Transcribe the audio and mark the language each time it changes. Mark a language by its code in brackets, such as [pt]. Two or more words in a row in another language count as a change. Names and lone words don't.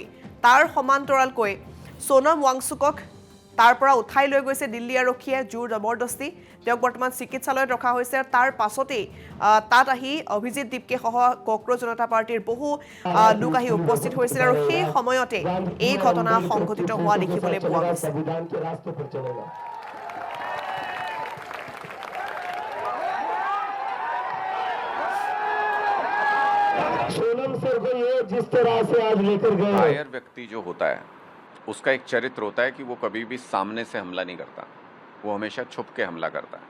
[as] তাৰ সমান্তৰালকৈ সোনম ৱাংচুকক তাৰ পৰা উঠাই লৈ গৈছে দিল্লী আৰক্ষীয়ে জোৰ জবৰদস্তি। তেওঁক বৰ্তমান চিকিৎসালয়ত ৰখা হৈছে। তাৰ পাছতেই তাত আহি অভিজিৎ দীপকে সহ ককৰোচ জনতা পাৰ্টিৰ বহু লোক আহি উপস্থিত হৈছিল আৰু সেই সময়তে এই ঘটনা সংঘটিত হোৱা দেখিবলৈ পোৱা গৈছে। [hi] सोनम सर को ये जिस तरह से आज लेकर गए, कायर व्यक्ति जो होता है उसका एक चरित्र होता है कि वो कभी भी सामने से हमला नहीं करता, वो हमेशा छुप के हमला करता है।